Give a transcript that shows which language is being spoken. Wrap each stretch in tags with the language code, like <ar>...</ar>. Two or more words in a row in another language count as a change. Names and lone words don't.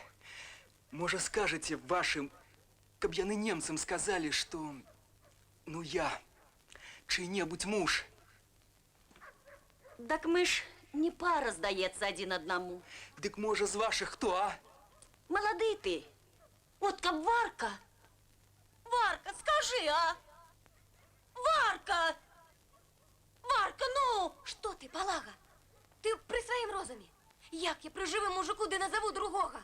<be>Можа, скажаце вашым, каб яны немцам сказалі, што ну я чый-небудзь муж. Так мы ж не пара, здаецца, адзін аднаму. Дык можа, з вашых хто, а? Малады ты. От каб Варка. Варка, скажи, а? Варка! Варка, ну!</be> <uk>Що ти, Палага? Ти при своїм розумі? Як я при живому мужику, де назову другого?</uk>